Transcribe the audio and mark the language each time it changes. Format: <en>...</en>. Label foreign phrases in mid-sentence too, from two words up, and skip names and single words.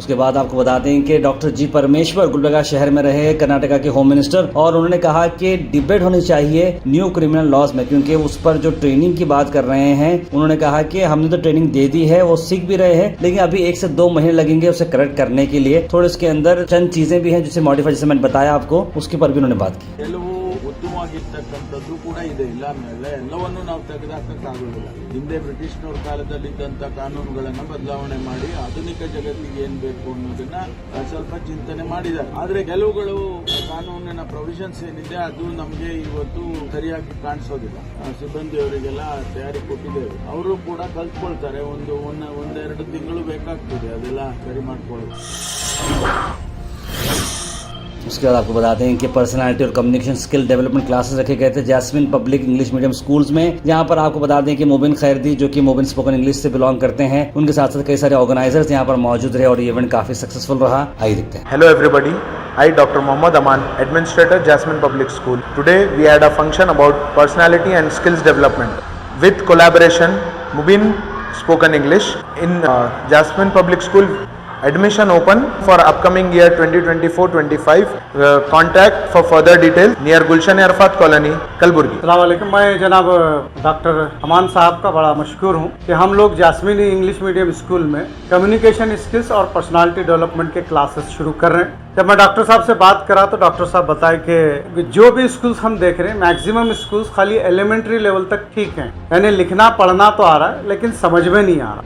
<hi>उसके बाद आपको बता दें कि डॉक्टर जी परमेश्वर गुलबर्गा शहर में रहे कर्नाटका के</hi> <en>home minister,</en> <hi>और उन्होंने कहा कि डिबेट होनी चाहिए</hi> <en>new criminal laws</en> <hi>में, क्योंकि उस पर जो ट्रेनिंग की बात कर रहे हैं उन्होंने कहा कि हमने तो ट्रेनिंग दे दी है, वो सीख भी रहे हैं, लेकिन अभी 1 से 2 महीने लगेंगे उसे करेक्ट करने के लिए। थोड़े उसके अंदर चंद चीजें भी हैं जिसे मॉडिफाई, जैसे मैंने बताया आपको, उसके पर भी उन्होंने बात की।</hi> <kn>ಕೆಲವು ಉತ್ತಮವಾಗಿರ್ತಕ್ಕಂಥದ್ದು ಕೂಡ ಇದೆ, ಇಲ್ಲ ಅನ್ನಲ್ಲ, ಎಲ್ಲವನ್ನೂ ನಾವು ತೆಗೆದುಹಾಕಕ್ಕಾಗೋದಿಲ್ಲ. ಹಿಂದೆ ಬ್ರಿಟಿಷ್ನವ್ರ ಕಾಲದಲ್ಲಿದ್ದಂಥ ಕಾನೂನುಗಳನ್ನು ಬದಲಾವಣೆ ಮಾಡಿ ಆಧುನಿಕ ಜಗತ್ತಿಗೆ ಏನ್ ಬೇಕು ಅನ್ನೋದನ್ನ ಸ್ವಲ್ಪ ಚಿಂತನೆ ಮಾಡಿದ್ದಾರೆ. ಆದ್ರೆ ಕೆಲವುಗಳು ಕಾನೂನಿನ ಪ್ರೊವಿಷನ್ಸ್ ಏನಿದೆ ಅದು ನಮಗೆ ಇವತ್ತು ಸರಿಯಾಗಿ ಕಾಣಿಸೋದಿಲ್ಲ. ಸಿಬ್ಬಂದಿಯವರಿಗೆಲ್ಲ ತಯಾರಿ ಕೊಟ್ಟಿದ್ದೇವೆ, ಅವರು ಕೂಡ ಕಲ್ತ್ಕೊಳ್ತಾರೆ. ಒಂದೆರಡು ತಿಂಗಳು ಬೇಕಾಗ್ತದೆ ಅದೆಲ್ಲ ಸರಿ ಮಾಡ್ಕೊಳ್ಳೋದು.</kn> <hi>उसके बाद आपको बताते हैं कि पर्सनालिटी और</hi> <en>communication skill development classes</en> <hi>रखे गए थे जैस्मिन पब्लिक इंग्लिश मीडियम स्कूल्स में। यहाँ पर आपको बता दें कि मोबिन खैरदी जो कि मोबिन स्पोकन इंग्लिश से बिलोंग करते हैं, उनके साथ साथ कई सारे ऑर्गेनाइजर्स यहाँ पर मौजूद रहे और ये इवेंट काफी सक्सेसफुल रहा। आइए देखते हैं।</hi> <en>Hello everybody, I Dr. Mohammad Aman, Administrator Jasmine Public School. Today we had a function about personality and skills development with collaboration Mubin Spoken English in Jasmine Public School. Admission open for upcoming year 2024-25. Contact for further details near Gulshan Arfat Colony, Kalburgi.</en> <ar>السلام عليكم.</ar> <hi>मैं जनाब डॉक्टर अमान साहब का बड़ा मशकूर हूँ कि हम लोग जास्मिन इंग्लिश मीडियम स्कूल में</hi> <en>communication skills</en> <hi>और</hi> <en>personality development</en> <hi>के क्लासेस शुरू कर रहे हैं। जब मैं डॉक्टर साहब से बात करा तो डॉक्टर साहब बताए कि जो भी स्कूल्स हम देख रहे हैं</hi> <en>maximum schools</en> <hi>खाली</hi> <en>elementary level</en> <hi>तक ठीक हैं, यानी लिखना पढ़ना तो आ रहा है लेकिन समझ में नहीं आ रहा।</hi>